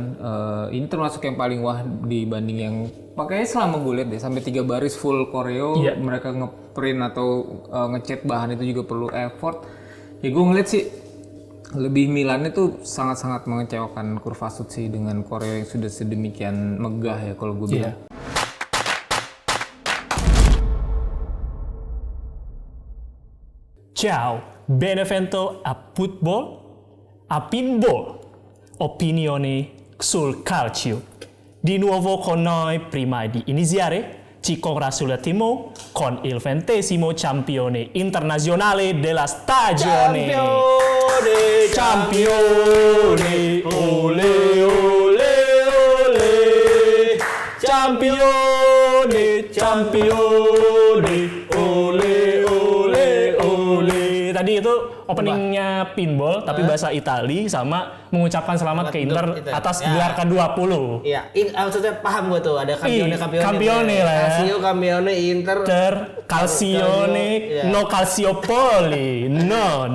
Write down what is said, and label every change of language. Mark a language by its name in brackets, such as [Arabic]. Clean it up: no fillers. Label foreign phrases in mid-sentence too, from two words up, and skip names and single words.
[Indonesian] Ini termasuk yang paling wah dibanding yang pakainya selama gue lihat deh, sampai 3 baris full koreo. Mereka ngeprint atau ngecat bahan itu juga perlu effort. Ya gue ngeliat sih lebih Milan itu sangat-sangat mengecewakan Kurvasut sih dengan koreo yang sudah sedemikian megah ya kalau gue bilang. [Italian] Ciao, benevento a football, a pinball, opinioni sul calcio. Di nuovo con noi prima di iniziare ci congratulatiamo con il 20° campione internazionale della stagione. Campione, ole ole ole, campione, campione, ole ole ole. [Indonesian] Tadi itu openingnya pinball tapi bahasa Itali sama mengucapkan selamat ke Inter atas gelar ke-20. Iya, maksudnya paham gue tuh ada Campione lah ya. [Italian] Calcio, Campione, Inter, Calcione, no Calciopoli, no.